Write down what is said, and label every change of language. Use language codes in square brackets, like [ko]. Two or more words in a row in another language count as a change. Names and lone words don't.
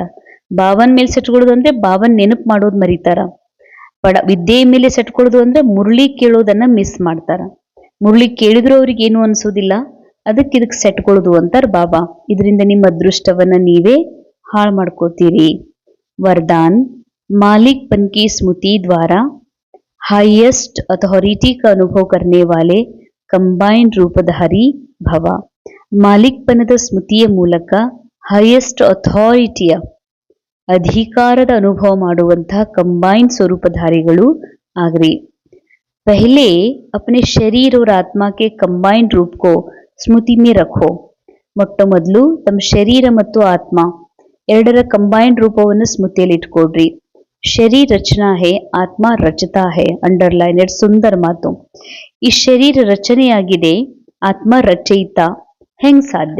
[kn] ಬಾಬನ್ ಮೇಲೆ ಸೆಟ್ಕೊಳ್ಳೋದು ಅಂದ್ರೆ ಬಾಬನ್ ನೆನಪು ಮಾಡೋದು ಮರಿತಾರ. ವಿದ್ಯೆ ಮೇಲೆ ಸೆಟ್ಕೊಳ್ಳೋದು ಅಂದ್ರೆ ಮುರಳಿ ಕೇಳೋದನ್ನ ಮಿಸ್ ಮಾಡ್ತಾರ. ಮುರಳಿ ಕೇಳಿದ್ರು ಅವ್ರಿಗೆ ಏನು ಅನ್ಸೋದಿಲ್ಲ, ಇದಕ್ಕೆ ಸೆಟ್ಕೊಳ್ಳೋದು ಅಂತಾರ ಬಾಬಾ. ಇದರಿಂದ ನಿಮ್ಮ ಅದೃಷ್ಟವನ್ನ ನೀವೇ ಹಾಳು ಮಾಡ್ಕೋತೀರಿ. [hi] वरदान, मालिकपन की स्मृति द्वारा [en] highest authority [hi] का अनुभव करने वाले कंबाइंड रूपधारी भव. [kn] ಮಾಲಿಕ್ಪನದ ಸ್ಮೃತಿಯ ಮೂಲಕ [en] highest authority [kn] ಅಧಿಕಾರದ ಅನುಭವ ಮಾಡುವಂತಹ ಕಂಬೈನ್ಡ್ ಸ್ವರೂಪಧಾರಿಗಳು ಆಗ್ರಿ. [hi] पहले अपने शरीर और आत्मा के कंबाइंड रूप को स्मृति में रखो. [kn] ಮೊಟ್ಟ ಮೊದಲು ತಮ್ಮ ಶರೀರ ಮತ್ತು ಆತ್ಮ ಎರಡರ ಕಂಬೈನ್ಡ್ ರೂಪವನ್ನು ಸ್ಮೃತಿಯಲ್ಲಿ ಇಟ್ಕೊಡ್ರಿ. [hi] शरीर रचना है, आत्मा रचता है. [kn] ಅಂಡರ್ಲೈನ್, ಎರಡು ಸುಂದರ ಮಾತು. ಈ ಶರೀರ ರಚನೆಯಾಗಿದೆ, ಆತ್ಮ ರಚಯಿತ ಹೆಂಗ್ ಸಾಧ್ಯ?